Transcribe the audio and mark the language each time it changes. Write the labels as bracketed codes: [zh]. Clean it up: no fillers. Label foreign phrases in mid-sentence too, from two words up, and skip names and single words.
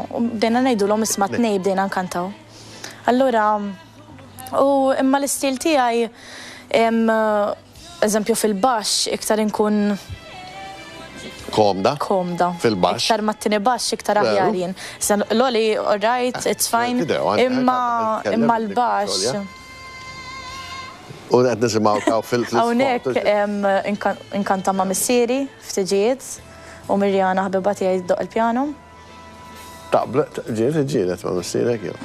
[mt] U bdejna ngħidulhom isma' tnej bdejna nkantaw. Allura, u imma l-istil tiegħi eżempju fil-baxx iktar inkun Komda? Fil-baxx. Iktar mat-tieni baxx iktar aħjar jien. Loli, [en] all right, it's fine. [mt] Imma l-baxx. U qed nisimgħu taw fil-sport. Hawnhekk inkanta ma' missieri ftiġiet u Mirjana ħbiba tiegħi tdoq il-pjano. Ġiet ma' missierek jew.